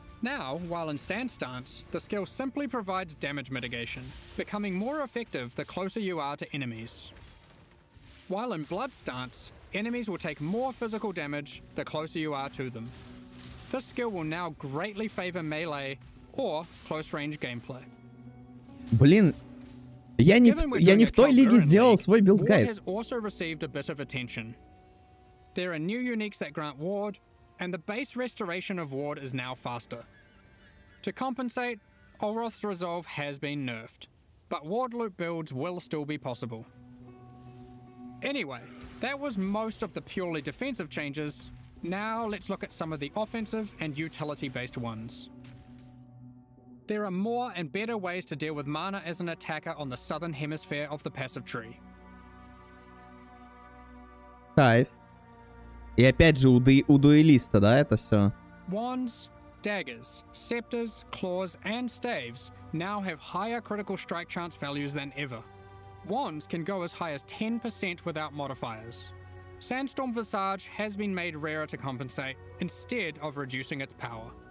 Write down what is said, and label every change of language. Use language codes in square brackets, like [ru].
[en] Now, while in Sand stance, the skill simply provides damage mitigation, becoming more effective the closer you are to enemies. While in Blood stance, enemies will take more physical damage the closer you are to them. This skill will now greatly favor melee or close-range gameplay. [ru] Блин, я не в той лиге сделал свой [en] Ward [ru] билд-гайд. [en] has also received a bit of attention. There are new uniques that grant ward, and the base restoration of ward is now faster. To compensate, Olroth's resolve has been nerfed, but ward loop builds will still be possible. Anyway, that was most of the purely defensive changes. Now let's look at some of the offensive and utility-based ones. There are more and better ways to deal with mana as an attacker on the southern hemisphere of the passive tree. [ru] Кайф. И опять же у дуэлиста, да, это все? [en] Wands, daggers, scepters, claws, and staves now have higher critical strike chance values than ever. Wands can go as high as 10% without modifiers. Sandstorm Visage has been made rarer to compensate, instead of reducing its power.